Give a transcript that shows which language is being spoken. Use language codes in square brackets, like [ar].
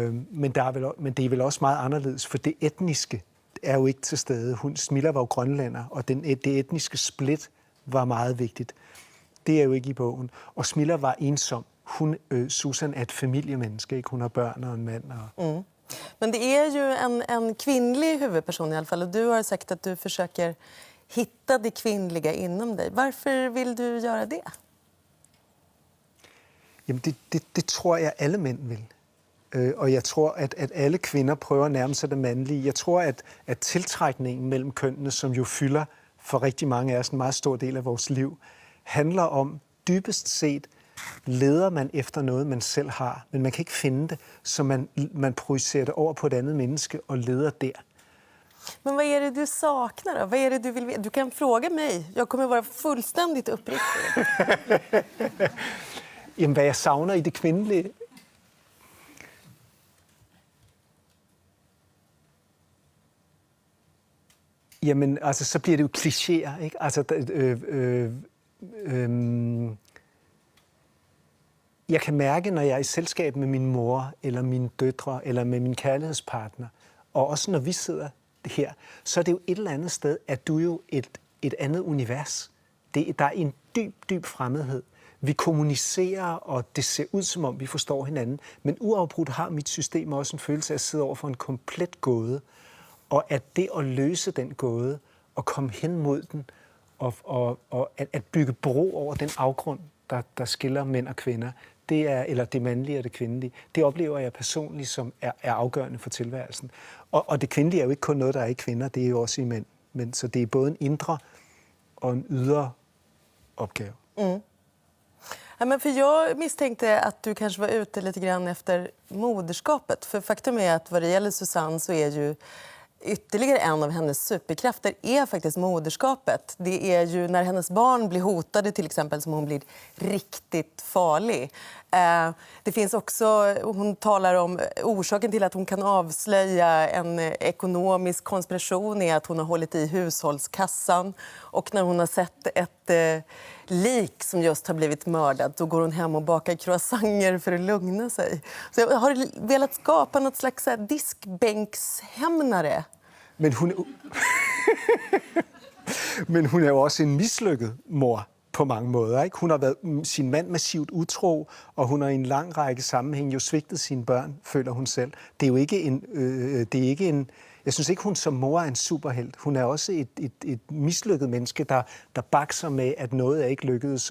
[da] Men det er vel også meget anderledes, for det etniske er jo ikke til stede. Smilla var jo grønlænder, og det etniske split var meget vigtigt. Det er jo ikke i bogen. Og Smilla var ensom. Susan er et familiemenneske, ikke? Hun har børn og en mand. [sv] Men det är ju en kvinnlig huvudperson i alla fall. Och du har sagt att du försöker hitta det kvinnliga inom dig. Varför vill du göra det? [da] Jamen det tror jeg alle mænd vil. Og jeg tror, at alle kvinder prøver at nærme sig det mandlige. Jeg tror, at tiltrækningen mellem kønnene, som jo fylder for rigtig mange af os en meget stor del af vores liv, handler om dybest set, leder man efter noget, man selv har, men man kan ikke finde det, så man projicerer det over på et andet menneske og leder der. [sv] Men vad är det du saknar då? Vad är det du vill veta? Du kan fråga mig. Jag kommer vara fullständigt uppriktig. [da] Jamen, hvad jeg savner i det kvindelige? Jamen, altså, så bliver det jo klichéer, ikke? Altså, jeg kan mærke, når jeg er i selskab med min mor, eller mine døtre, eller med min kærlighedspartner, og også når vi sidder her, så er det jo et eller andet sted, at du jo et andet univers. Der er en dyb fremmedhed. Vi kommunicerer, og det ser ud, som om vi forstår hinanden. Men uafbrudt har mit system også en følelse af at sidde over for en komplet gåde. Og at det at løse den gåde, og komme hen mod den, og at bygge bro over den afgrund, der skiller mænd og kvinder, eller det mandlige og det kvindelige, det oplever jeg personligt, som er afgørende for tilværelsen. Og det kvindelige er jo ikke kun noget, der er i kvinder, det er jo også i mænd. Men så det er både en indre og en ydre opgave. [sv] Ja, men för jag misstänkte att du kanske var ute lite grann efter moderskapet. För faktum är att vad det gäller Susanne så är ju ytterligare en av hennes superkrafter är faktiskt moderskapet. Det är ju när hennes barn blir hotade till exempel som hon blir riktigt farlig. Det finns också, hon talar om orsaken till att hon kan avslöja en ekonomisk konspiration är att hon har hållit i hushållskassan. Och när hon har sett ett lik som just har blivit mördad då går hon hem och bakar croissanter för att lugna sig. Så jag har velat skapa något slags diskbänkshämnare. [da] Men hun er jo også en mislykket mor på mange måder, ikke? Hun har været sin mand massivt utro, og hun har i en lang række sammenhæng jo svigtet sine børn, føler hun selv. Det er jo ikke en jeg synes ikke, hun som mor er en superhelt. Hun er også et mislykket menneske, der bakser med, at noget er ikke lykkedes.